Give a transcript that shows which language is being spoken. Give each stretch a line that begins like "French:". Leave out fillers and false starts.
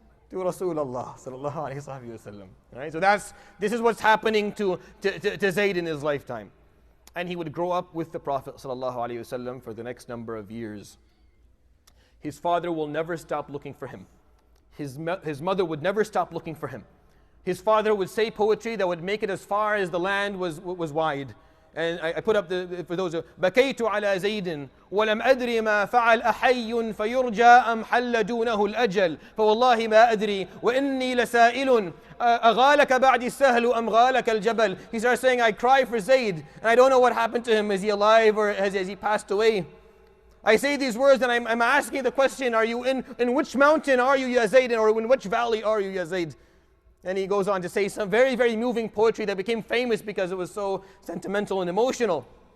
English: To Rasulullah sallallahu alaihi wasallam. Right? So this is what's happening to Zaid in his lifetime. And he would grow up with the Prophet sallallahu alaihi wasallam for the next number of years. His father will never stop looking for him. His mother would never stop looking for him. His father would say poetry that would make it as far as the land was wide. And I put up for those who
Arabic: بكيت على زيد ولم أدري ما فعل أحي فيرجى أم حل دونه الأجل فوالله ما أدري وإني لسائل أغالك بعد السهل أم غالك الجبل.
English: He starts saying, I cry for Zayd and I don't know what happened to him. Is he alive or has he passed away? I say these words and I'm asking the question, are you in which mountain are you, Ya Zayd, or in which valley are you, Ya Zayd? And he goes on to say some very, very moving poetry that became famous because it was so sentimental and emotional.